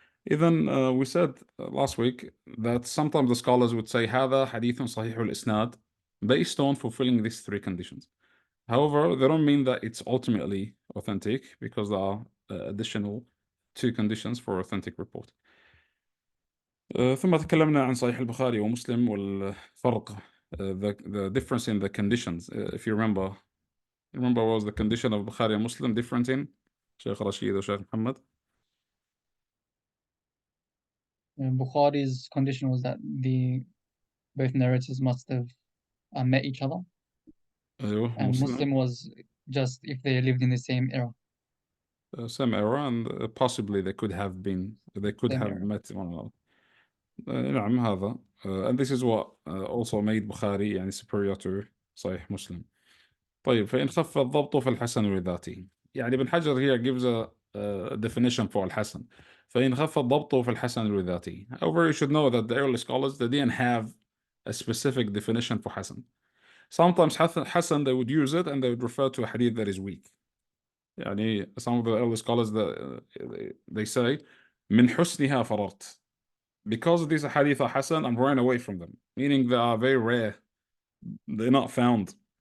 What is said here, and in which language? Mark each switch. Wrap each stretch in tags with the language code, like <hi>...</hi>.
<en>Even we said last week that sometimes the scholars would say</en> <ar>هذا حديث صحيح الإسناد</ar> <en>based on fulfilling these three conditions. However, they don't mean that it's ultimately authentic because there are additional two conditions for authentic report.</en> <ar>ثم تكلمنا عن صحيح البخاري ومسلم والفرق,</ar> <en>the difference in the conditions. If you remember was the condition of Bukhari and Muslim different in Shaykh Rashid or Shaykh Muhammad? Bukhari's condition was that both narrators must have met each other. And Muslim was just if they lived in the same era. Same era, and possibly they could have met one another.</en> <ar>نعم هذا.</ar> <en>And this is what also made Bukhari يعني superior to صحيح Muslim.</en> <ar>طيب, فإن خف الضبط فالحسن لذاته.</ar> <en>يعني ابن حجر here gives a definition for al-Hasan.</en> <ar>فإن خف الضبط فالحسن لذاته.</ar> <en>However, you should know that the early scholars, they didn't have a specific definition for Hasan. Sometimes Hasan, they would use it and they would refer to a hadith that is weak. يعني some of the early scholars, they say</en> <ar>من حسنها فررت.</ar> <en>Because these hadith are Hasan, I'm running away from them. Meaning they are very rare. They're not found.</en>